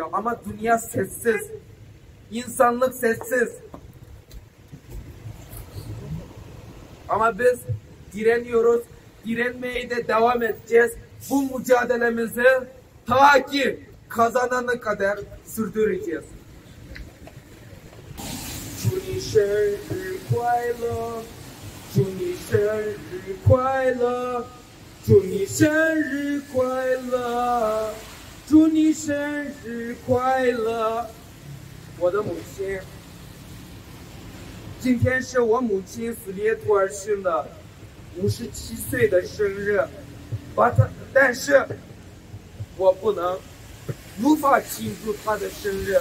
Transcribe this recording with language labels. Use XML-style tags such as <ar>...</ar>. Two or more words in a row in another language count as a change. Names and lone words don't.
<tr>Ama dünya sessiz. İnsanlık sessiz. Ama biz direniyoruz. Direnmeye de devam edeceğiz. Bu mücadelemizi ta ki kazanana kadar sürdüreceğiz.</tr> <zh>祝你生日快乐，祝你生日快乐，祝你生日快乐，祝你生日快乐。我的母亲，今天是我母亲斯列图尔逊的57岁的生日，但是我无法庆祝她的生日。</zh>